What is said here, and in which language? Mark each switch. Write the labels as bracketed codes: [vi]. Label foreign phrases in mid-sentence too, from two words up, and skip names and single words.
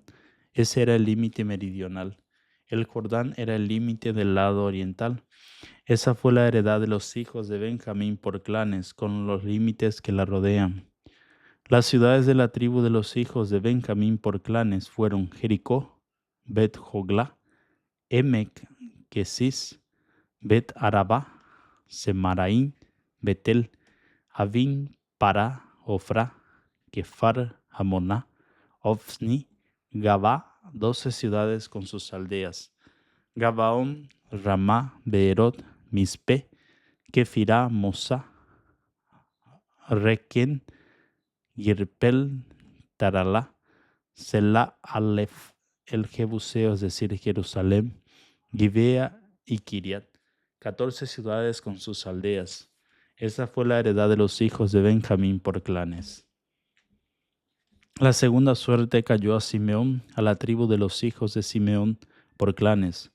[es] Ese era el límite meridional. El Jordán era el límite del lado oriental. Esa fue la heredad de los hijos de Benjamín por clanes, con los límites que la rodean. Las ciudades de la tribu de los hijos de Benjamín por clanes fueron Jericó, Bet-Joglá, Emec, Kesis, Bet-Arabá, Semaraín, Betel, Avín, Pará, Ofrá, Kefar, Hamoná, Ofni, Gabá, 12 ciudades con sus aldeas. Gabaón, Ramá, Beerot, Mispe, Kefirá, Mosá, Requén, Girpel, Taralá, Selá, Alef, el Jebuseo, es decir, Jerusalén, Gibea y Kiriat, 14 ciudades con sus aldeas. Esa fue la heredad de los hijos de Benjamín por clanes. La segunda suerte cayó a Simeón, a la tribu de los hijos de Simeón por clanes.